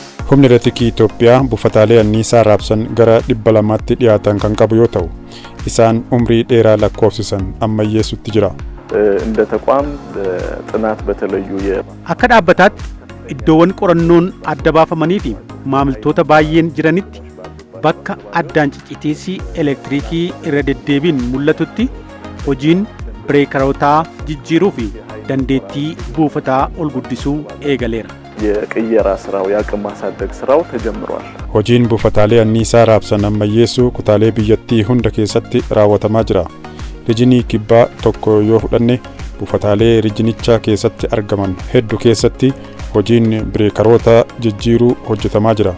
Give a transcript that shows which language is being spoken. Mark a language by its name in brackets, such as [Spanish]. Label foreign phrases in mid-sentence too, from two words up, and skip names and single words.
[Oromo] Humni elektiriikii Itoophiyaa buufataalee anniisaa raabsan gara 200tti dhiyaatan kan qabu yoo ta'u, isaan umrii dheeraa lakkoofsisan ammayyeessutti jira. [Amharic] እንደ ተቋም ጥናት በተለዩ [Oromo] akka dhaabbataatti iddoowwan qorannoon adda baafamanii fi maamiltoota baay'een jiranitti bakka addaan ciccitiisii elektiriikii irra deddeebiin mul'atutti hojiin bireekarootaa jijjiiruu fi dandeettii buufataa ol guddisuu eegaleera. [Amharic] የቅየራ ስራው የአቅም ማሳደግ ስራው ተጀምሯል። [Oromo] hojiin buufataalee anniisaa raabsan ammayyeessuu kutaalee biyyattii hunda keessatti raawwatamaa jira. Rijinii kibbaa tokko yoo fudhanne buufataalee rijinichaa keessatti argaman hedduu keessatti hojiin bireekaroota jijjiiruu hojjetamaa jira.